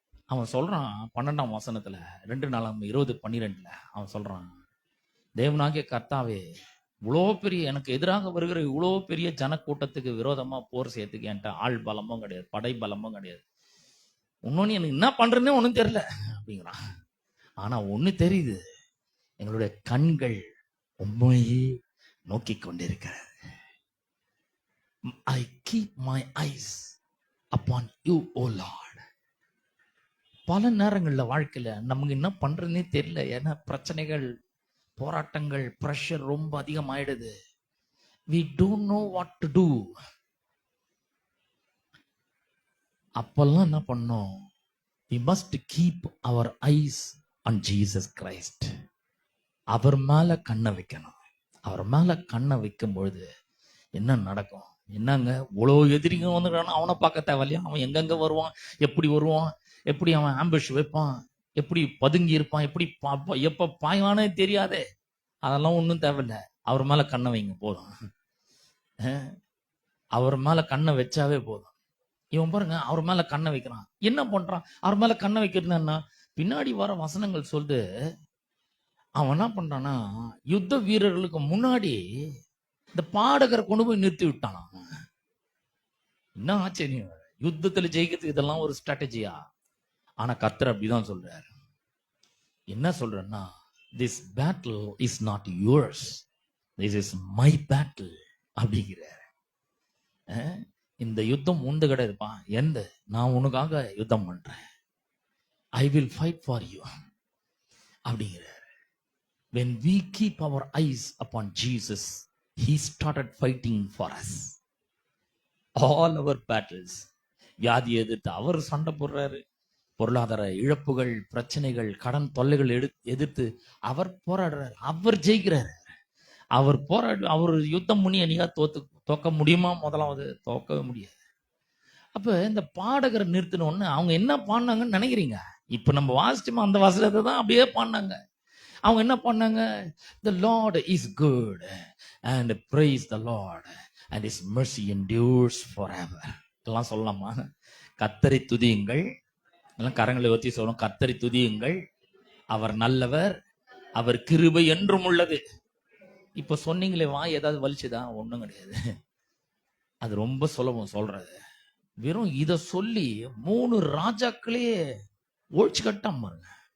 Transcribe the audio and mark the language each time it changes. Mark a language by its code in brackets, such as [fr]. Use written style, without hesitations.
[ta] அவன் சொல்றான் 12ஆம் வசனத்துல 2 அவன் சொல்றான், தேவனாகிய கர்த்தாவே, இவ்வளோ பெரிய எனக்கு எதிராக வருகிற இவ்வளோ பெரிய ஜனக்கூட்டத்துக்கு விரோதமா போர் செய்யறதுக்கு என்கிட்ட ஆள் பலமும் கிடையாது, படை பலமும் கிடையாது, இன்னொன்னு எனக்கு என்ன பண்றேன்னே ஒன்றும் தெரியல அப்படிங்கிறான். ஆனா ஒண்ணு தெரியுது, எங்களுடைய கண்கள் உண்மையே நோக்கி கொண்டிருக்கிறது. [en] I keep my eyes upon you, O Lord. [ta] பல நேரங்கள்ல வாழ்க்கையில நமக்கு என்ன பண்றதுன்னே தெரியல. ஏன்னா பிரச்சனைகள், போராட்டங்கள், பிரஷர் ரொம்ப அதிகமாயிடுது. [en] We don't know what to do. [ta] அப்பெல்லாம் என்ன பண்ணோம்? [en] We must keep our eyes on Jesus Christ. [ta] அவர் மேல கண்ணை வைக்கணும். அவர் மேல கண்ணை வைக்கும் பொழுது என்ன நடக்கும்? என்னங்க, இவ்வளோ எதிரிங்க வந்துக்கிறான், அவனை பார்க்க தேவையில்லையா? அவன் எங்கெங்க வருவான், எப்படி வருவான், எப்படி அவன் ஆம்பிஷ் வைப்பான், எப்படி பதுங்கி இருப்பான், எப்படி எப்ப பாய்வானே தெரியாதே, அதெல்லாம் ஒன்றும் தேவையில்லை. அவர் மேல கண்ணை வைங்க போதும். அவர் மேல கண்ணை வச்சாவே போதும். இவன் பாருங்க, அவர் மேல கண்ணை வைக்கிறான். என்ன பண்றான்? அவர் மேல கண்ணை வைக்கிறதுன்னா பின்னாடி வர வசனங்கள் சொல்லுது, அவன் என்ன பண்றான்னா யுத்த வீரர்களுக்கு முன்னாடி இந்த பாடகரை கொண்டு போய் நிறுத்தி விட்டான். என்ன ஆச்சரியம்! யுத்தத்துல ஜெயிக்கிறதுக்கு இதெல்லாம் ஒரு ஸ்ட்ராட்டஜியா? ஆனா கர்த்தர் அப்படிதான் சொல்றாரு. என்ன சொல்றேன்னா, [en] this battle is not yours, this is my battle [ta] அப்படிங்கிறார். இந்த யுத்தம் உண்டு கிடையாதுப்பா, எந்த நான் உனக்காக யுத்தம் பண்றேன், [en] I will fight for you [ta] அப்படிங்கிறார். [en] When we keep our eyes upon Jesus, he started fighting for us all our battles. [ta] வியாதி எதிர்த்து அவர் சண்டை போடுறாரு, பொருளாதார இழப்புகள், பிரச்சனைகள், கடன் தொல்லைகள் எதிர்த்து அவர் போராடுறாரு, அவர் ஜெயிக்கிறாரு. அவர் அவர் யுத்தம் பண்ணி என்னைக்கா தோக்க முடியுமா? முதலாவது தோக்கவே முடியாது. அப்ப இந்த பாடகரை நிறுத்தினோன்னு அவங்க என்ன பாடினாங்கன்னு நினைக்கிறீங்க? இப்ப நம்ம வாசிச்சோமா அந்த வசனத்தை தான் அப்படியே பாடினாங்க. அவங்க என்ன பண்ணாங்க? [en] The Lord is good and praise the Lord and his mercy endures forever. [ta] இதெல்லாம் சொல்லலாமா? கர்த்தரை துதியுங்கள், எல்லாம் கரங்களை ஒத்தி சொல்லணும், கர்த்தரை துதியுங்கள், அவர் நல்லவர், அவர் கிருபை என்றும் உள்ளது. இப்ப சொன்னீங்களே, வாய் ஏதாவது வலிச்சுதான்? ஒண்ணும் கிடையாது. அது ரொம்ப சுலபம் சொல்றது. வெறும் இத சொல்லி 3 ராஜாக்களே ஒழிச்சு கட்டாம பாருங்க.